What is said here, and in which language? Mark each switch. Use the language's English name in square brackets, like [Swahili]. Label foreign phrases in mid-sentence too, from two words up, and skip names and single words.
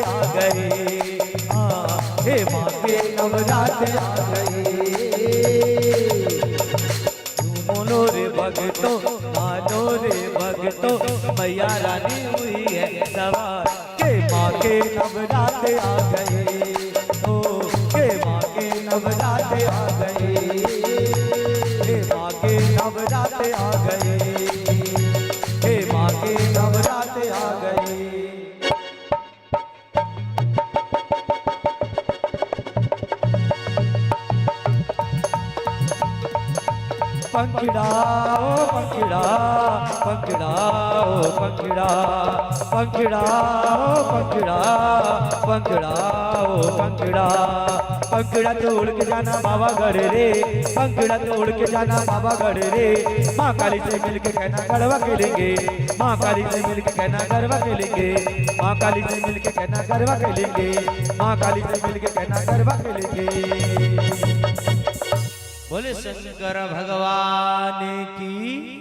[Hindi] आ गए हे माँ के नवराते आ गए झूमो लो रे भगतों मानो रे भगतों मैया रानी हुई है नवाज के माँ के नवराते आ गए ओ के माँ के नवराते आ गए माँ के नवराते आ गए हे माँ के नवराते आ गए [Gujarati] પંખીડા ઓ પંખીડા પંખીડા ઓ પંખીડા પંખીડા ઓ પંખીડા પંખીડા ઓ પંખીડા પંખીડા તોડ [Hindi] के जाना बाबा गढ़ रे पंखिड़ा तोड़ के जाना बाबा गढ़ रे माँ काली से मिल के कहना गढ़वा खेलेंगे माँ काली से मिल के कहना गढ़वा खेलेंगे माँ काली से मिल के कहना गढ़वा खेलेंगे माँ काली से मिल के कहना गढ़वा खेलेंगे। बोले शंकर भगवान की।